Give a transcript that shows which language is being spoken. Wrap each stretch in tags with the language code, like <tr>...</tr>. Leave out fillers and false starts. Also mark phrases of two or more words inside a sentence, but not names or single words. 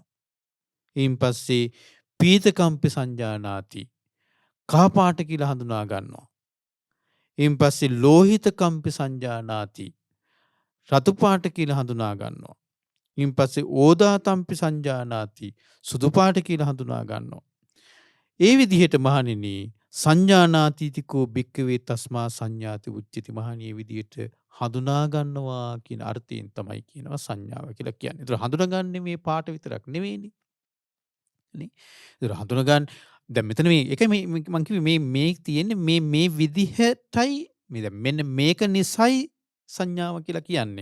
<si>ඊන් පස්සේ</si> <pi>පීතකම්පි සංජානාති</pi> <si>කහ පාට කියලා හඳුනා ගන්නවා. ඊන් පස්සේ</si> <pi>ලෝහිතකම්පි සංජානාති</pi> <si>රතු පාට කියලා හඳුනා ගන්නවා. ඊන් පස්සේ</si> <pi>ඕදාතම්පි සංජානාති</pi> <si>සුදු පාට කියලා හඳුනා ගන්නවා. ඒ විදිහට මහණෙනි</si> <pi>සංඥානාතිතිකෝ භික්කවේ තස්මා සංඥාති උච්චති.</pi> <si>මහණිය විදිහට හඳුනා ගන්නවා කියන අර්ථයෙන් තමයි කියනවා සංඥාව කියලා කියන්නේ. ඒතර හඳුනාගන්නේ මේ පාට විතරක් නෙවෙයිනේ. නේ? ඒතර හඳුනාගන්න දැන් මෙතන මේ එකයි මම කිව්වේ මේ තියෙන්නේ මේ විදිහටයි මෙන්න මේක නිසයි සංඥාව කියලා කියන්නේ.</si>